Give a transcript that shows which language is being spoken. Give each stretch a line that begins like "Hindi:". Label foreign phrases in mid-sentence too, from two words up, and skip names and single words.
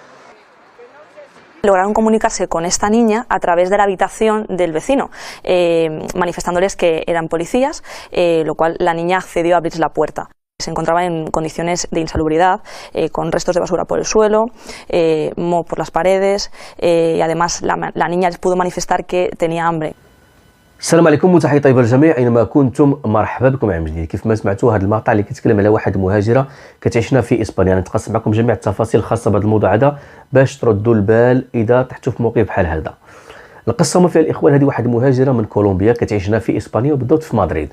Spanish: Lograron comunicarse con esta niña a través de la habitación del vecino, manifestándoles que eran policías, lo cual la niña accedió a abrirles la puerta. Se encontraba en condiciones de insalubridad, con restos de basura por el suelo, moho por las paredes, y además la niña les pudo manifestar que tenía hambre.
Arabic: السلام عليكم وتحية طيبة للجميع اينما كنتم، مرحبا بكم عام جديد. كيف ما سمعتوا هذا المقطع اللي كيتكلم على واحد المهاجره كتعيشنا في اسبانيا، نتقاسم معكم جميع التفاصيل الخاصه بهذا الموضوع هذا باش تردوا البال اذا طحتوا في موقف بحال هذا. القصه ما فيها الاخوان، هذه واحد المهاجره من كولومبيا كتعيشنا في اسبانيا وبالضبط في مدريد.